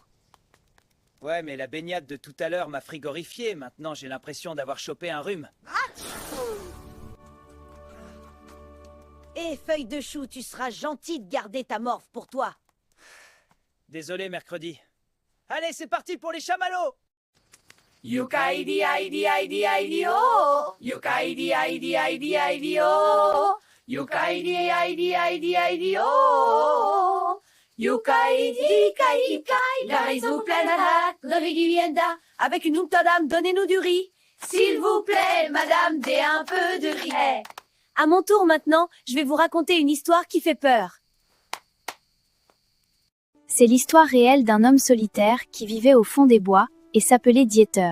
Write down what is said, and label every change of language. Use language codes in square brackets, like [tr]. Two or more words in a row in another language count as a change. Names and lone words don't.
[fr] Ouais, mais la baignade de tout à l'heure m'a frigorifié. Maintenant, j'ai l'impression d'avoir chopé un rhume. Hé, feuille de chou, tu seras gentil de garder ta morphe pour toi. Désolé, mercredi. Allez, c'est parti pour les chamallows. Yukaidi, aidi, aidi, aidi, oh. Yukaidi, aidi, aidi, aidi, oh. Yukaidi, aidi, aidi, aidi, oh. Yukaidi, kai, kai, la raison pleine à la vivienda. Avec une dame, donnez-nous du riz. S'il vous plaît, madame, des un peu de riz. Hey. À mon tour maintenant, je vais vous raconter une histoire qui fait peur. C'est l'histoire réelle d'un homme solitaire qui vivait au fond des bois et s'appelait Dieter.